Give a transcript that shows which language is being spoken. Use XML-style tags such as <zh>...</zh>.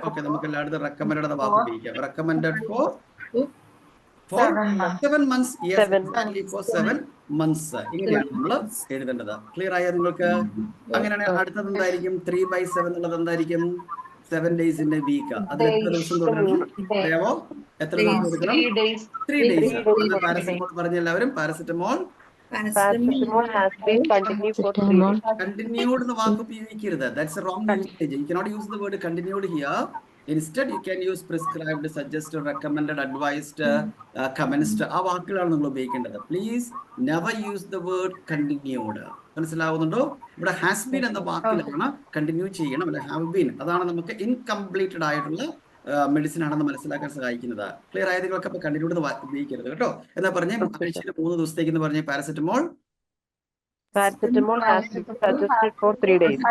<ml>Okay, നമുക്ക് എല്ലായിടത്തും recommended എന്ന വാക്ക് ഉപയോഗിക്കാം.</ml> <en>Recommended for 7 months. Yes, 7 exactly, for 7 months.</en> <ml>ഇങ്ങനെയാണ് നമ്മൾ എഴുതേണ്ടത്. ക്ലിയർ ആയോ നിങ്ങൾക്ക്? അങ്ങനെയാണെങ്കിൽ അടുത്തത് എന്തായിരിക്കും?</ml> <en>3/7</en> <ml>എന്നുള്ളത് എന്തായിരിക്കും?</ml> <en>7 days in a week.</en> <ml>അതിൽ എത്ര ദിവസം തുടരണം? അറിയാമോ? എത്ര ദിവസം കൊടുക്കണം? 3 days. പാരസെറ്റമോൾ പറഞ്ഞ എല്ലാവരും paracetamol</ml> <en>Paracetamol has been continued for 3 days.</en> <ml>continued എന്ന വാക്ക് ഉപയോഗിക്കരുത്.</ml> <en>That's a wrong usage. You cannot use the word continued here. Instead, you can use prescribed, suggested, recommended, advised, commenced.</en> <ml>ആ വാക്കുകളാണ് നിങ്ങൾ ഉപയോഗിക്കേണ്ടത്.</ml> <en>Please never use the word continued.</en> <ml>മനസ്സിലാവുന്നുണ്ടോ? ഇവിടെ has been എന്ന വാക്കിലാണ് continue ചെയ്യണം, അല്ലെ ഹാവ് ബീൻ. അതാണ് നമുക്ക് ഇൻകംപ്ലീറ്റഡ് ആയിട്ടുള്ള മെഡിസിൻ ആണെന്ന് മനസ്സിലാക്കാൻ സഹായിക്കുന്നത്. ക്ലിയർ ആയ നിങ്ങൾക്ക് അപ്പൊ കണ്ടിന്യൂഡ് ഉപയോഗിക്കരുത് കേട്ടോ. എന്നാ പറഞ്ഞേ ആഴ്ചയിൽ 3 ദിവസത്തേക്ക് എന്ന് പറഞ്ഞ paracetamol</ml> <en>Paracetamol has been suggested for 3 days.</en>